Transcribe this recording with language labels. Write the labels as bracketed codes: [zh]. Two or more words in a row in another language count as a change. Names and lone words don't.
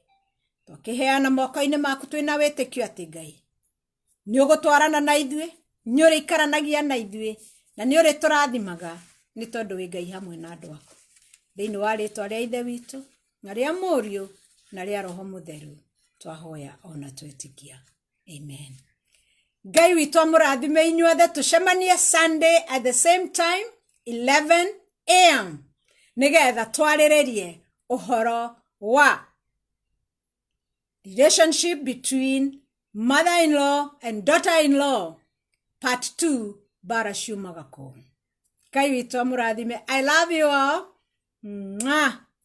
[ki] Twakĩheana moko-inĩ maku twĩna wĩtĩkio atĩ Ngai nĩ ũgũtwarana na ithuĩ, nĩ ũrĩikaranagia na ithuĩ, na nĩ ũrĩ tũrathimaga nĩ tondũ wĩ Ngai hamwe na andũ aku. Thĩinĩ wa rĩĩtwa rĩa Ithe witũ na rĩa Mũriũ na rĩa Roho Mũtheru twahoya ona twĩtĩkia. Amen. Ngai witũ amũrathime inyuothe, tũcemanie [en] Sunday at the same time 11 a.m. [ki] nĩgetha twarĩrĩrie ũhoro wa [en] relationship between mother-in-law and daughter-in-law part 2 [ki] bara ciumaga kũ. Ngai witũ amũrathime. [en] I love you all. Mwah.